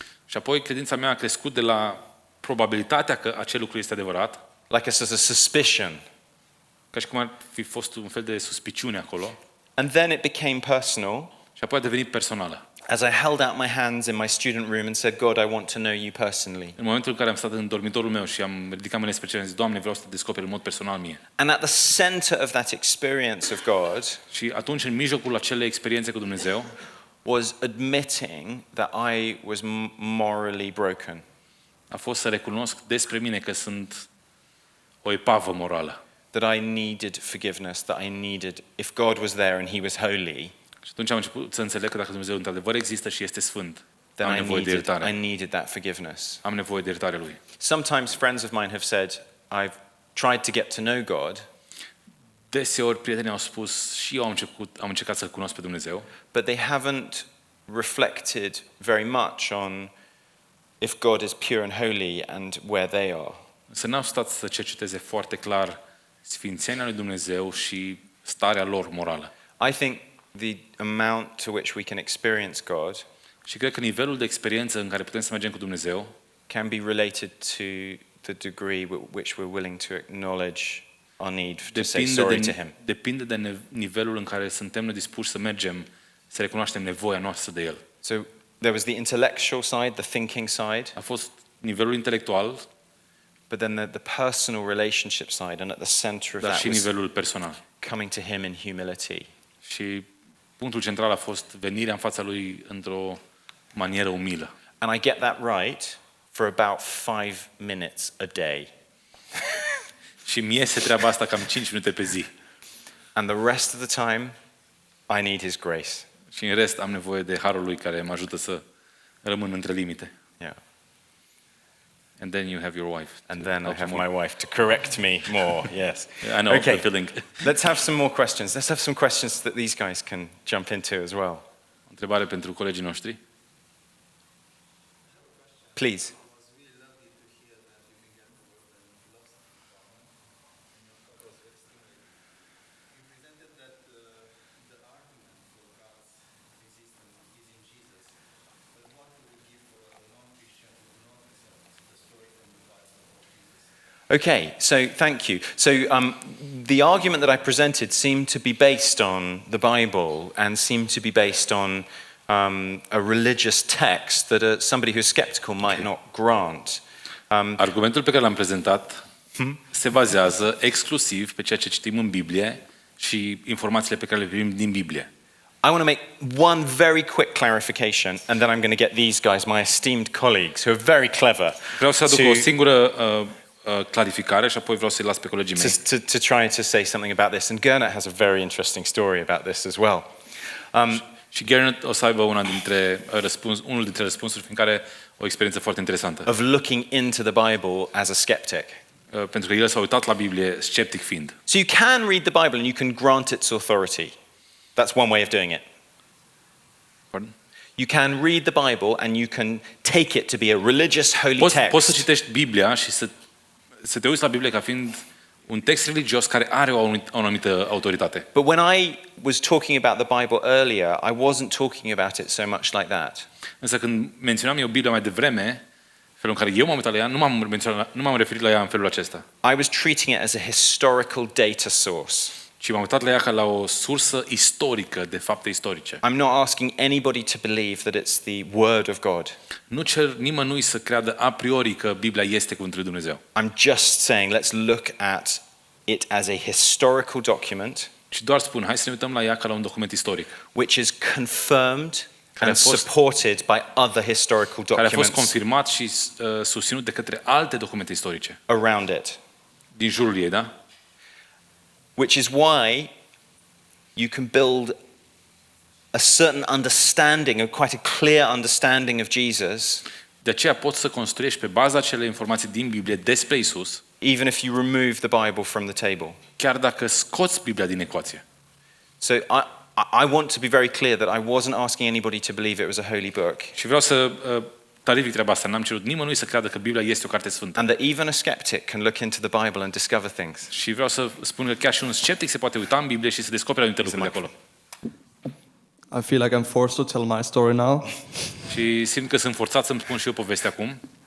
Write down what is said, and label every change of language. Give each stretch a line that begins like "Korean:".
Romanian: Și apoi credința mea a crescut de la probabilitatea că acel lucru este adevărat,
English: like a suspicion,
Romanian: ca și cum ar fi fost un fel de suspiciune acolo,
English: and then it became personal.
Romanian: și apoi a devenit personală.
English: As I held out my hands in my student room and said, God, I want to know you personally.
Romanian: În momentul în care am stat în dormitorul meu și am ridicat mâinile spre cer, am zis, Doamne, vreau să te descoperi în mod personal mie.
English: And at the center of that experience of God
Romanian: Și atunci, în mijlocul acelei experiențe cu Dumnezeu,
English: was admitting that I was morally broken.
Romanian: a fost să recunosc despre mine că sunt o epavă morală.
English: That I needed forgiveness, that I needed, if God was there and he was holy,
Romanian: Și atunci am început să înțeleg că dacă Dumnezeu într-adevăr există și este sfânt,
English: then
Romanian: Am nevoie de iertare.
English: I needed that forgiveness.
Romanian: Am nevoie de iertarea lui.
English: Sometimes friends of mine have said, I've tried to get to know God,
Romanian: Deseori prietenii au spus și eu am încercat să-L cunosc pe Dumnezeu,
English: but they haven't reflected very much on if God is pure and holy and where they are.
Romanian: însă n-au stat să cerceteze foarte clar sfințenia lui Dumnezeu și starea lor morală.
English: I think the amount to which we can experience God
Romanian: Și cred că nivelul de experiență în care putem să mergem cu Dumnezeu
English: can be related to the degree which we're willing to acknowledge our need to say sorry to Him.
Romanian: Depinde de nivelul în care suntem noi dispuși să mergem, să recunoaștem nevoia noastră de El.
English: So there was the intellectual side, the thinking side,
Romanian: A fost nivelul intelectual,
English: but then the personal relationship side, and at the center of
Romanian: dar
English: that
Romanian: și
English: was
Romanian: nivelul personal.
English: coming to Him in humility.
Romanian: Și punctul central a fost venirea în fața Lui într-o manieră umilă.
English: And I get that right for about 5 minutes a day.
Romanian: Și mie iese treaba asta cam 5 minute pe zi.
English: And the rest of the time, I need His grace. Și în rest am nevoie de harul Lui care mă ajută să rămân între limite. Yeah. And then you have your wife. And then I have my wife to correct me more. Yes. I know Okay. the feeling. Let's have some more questions. Let's have some questions that these guys can jump into as well.
Romanian: O întrebare pentru colegii noștri.
English: Please. Okay, so thank you. So the argument that I presented seemed to be based on the Bible and seemed to be based on a religious text that somebody who's skeptical might not grant.
Romanian: Argumentul pe care l-am prezentat se bazează exclusiv pe ceea ce citim în Biblie și informațiile pe care le primim din Biblie.
English: I want to make one very quick clarification, and then I'm going to get these guys, my esteemed colleagues, who are very clever,
Romanian: Vreau să aduc o singură clarificare și apoi vreau să-i las pe colegii mei.
English: to try to say something about this. And Gernot has a very interesting story about this as well.
Romanian: Și Gernot o să aibă unul dintre răspunsuri în care o experiență foarte interesantă.
English: Of looking into the Bible as a skeptic.
Romanian: Pentru că el s-a uitat la Biblie sceptic fiind.
English: So you can read the Bible and you can grant its authority. That's one way of doing it.
Romanian: Pardon?
English: You can read the Bible and you can take it to be a religious holy text.
Romanian: Poți să citești Biblia și să te uiți la Biblie ca fiind un text religios care are o anumită autoritate.
English: But when I was talking about the Bible earlier, I wasn't talking about it so much like that.
Romanian: Însă când menționam eu Biblia mai devreme, felul în care eu m-am uitat la ea, nu m-am referit la ea în felul acesta.
English: I was treating it as a historical data source.
Romanian: Și m-am uitat la ea ca la o sursă istorică de fapte istorice.
English: I'm not asking anybody to believe that it's the word of God.
Romanian: Nu cer nimănui să creadă a priori că Biblia este cuvântul lui Dumnezeu.
English: I'm just saying let's look at it as a historical document.
Romanian: Și doar spun, hai să ne uităm la ea ca la un document istoric.
English: Which is confirmed and supported by other historical
Romanian: Care a fost
English: documents
Romanian: confirmat și susținut de către alte documente istorice.
English: around it.
Romanian: Din jurul ei, da?
English: Which is why you can build a certain understanding, a quite a clear understanding of Jesus,
Romanian: De aceea poți să construiești pe baza acelei informații din Biblie despre Isus,
English: even if you remove the Bible from the table.
Romanian: chiar dacă scoți Biblia din ecuație.
English: So I want to be very clear that I wasn't asking anybody to believe it was a holy book,
Romanian: Și vreau să clarific treaba asta. N-am cerut nimănui să creadă că Biblia este o carte sfântă.
English: and that even a skeptic can look into the Bible and discover things.
Romanian: Și vreau să spun că chiar și un sceptic se poate uita în Biblie și să descopere anumite lucruri de acolo.
English: I feel like I'm forced to tell my story now.
Romanian: Și simt că sunt forțat să-mi spun și eu povestea acum.